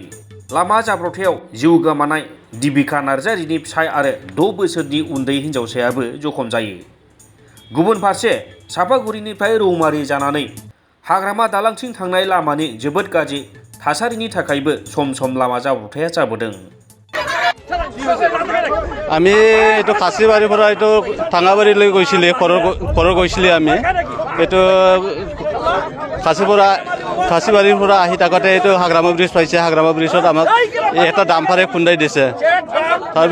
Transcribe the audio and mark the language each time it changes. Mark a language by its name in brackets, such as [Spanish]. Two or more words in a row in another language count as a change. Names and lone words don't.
[Bodo] लामा जाब्रथायाव जिउ गोमानाय दीपिका नार्जारीनि फिसाय आरो 6 बोसोरनि उन्दै हिन्जावसायाबो जखम जायो। गुबुन फारसे चापागुरिनिफ्राय रौमारि जानानै हाग्रामा दालांथिं थांनाय लामानि जोबोद गाज्रि थासारिनि थाखायबो सम सम लामा जाब्रथाया जाबोदों। [Assamese] আমি এইটো কাশীবাৰীৰ পৰা এইটো টাঙাবাৰীলৈ গৈছিলোঁ, ঘৰৰ গৈছিলোঁ আমি। এইটো কাশীবাৰীৰ পৰা আহি থাকোঁতে এইটো হাগ্ৰামা ব্ৰিজ পাইছে। হাগ্ৰামা ব্ৰিজত আমাক এটা ডাম্পাৰে খুন্দাই দিছে।